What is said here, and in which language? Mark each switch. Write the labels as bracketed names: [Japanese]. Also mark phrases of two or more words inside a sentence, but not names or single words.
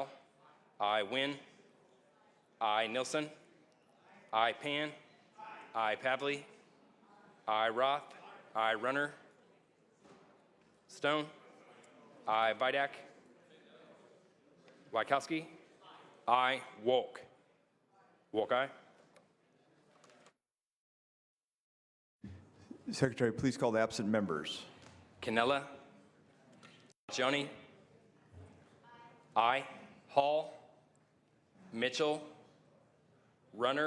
[English] I. Wynn. I. Nilsson. I. Pan. I. Pavley. I. Roth. I. Runner. Stone. I. Vidak. Wykowski. I. Wolk. Wolk, aye. Secretary, please call the absent members. Cannella. Joni. I. Hall. Mitchell. Runner.